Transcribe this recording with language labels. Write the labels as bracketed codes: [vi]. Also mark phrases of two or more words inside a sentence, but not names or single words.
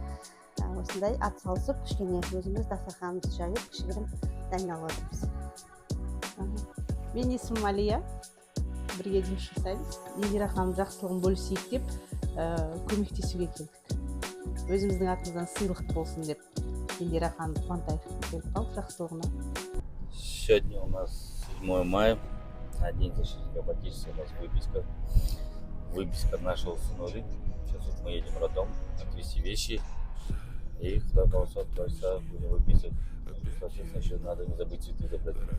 [kk] Осындай ат салысып, кішкене өзіміз дастарханымызды жайып, кішігірім дайындалып отырмыз. Мен есімім Алия. Бірге жұмыс жасаймыз. Индира ханым жақсылығын бөлісейік деп көмектесуге келдік. Өзіміздің атымыздан сыйлық болсын деп Индира ханым қуантайық келіп қалдық жақсылығына. [ru] Сегодня у нас 7 мая, на день защитника Отечества, у нас выписка. Выписка нашего сынули. Сейчас вот мы едем в роддом, отвезти вещи. И когда полоса откроется, будем выписывать. Соответственно, еще надо не забыть цветы забрать.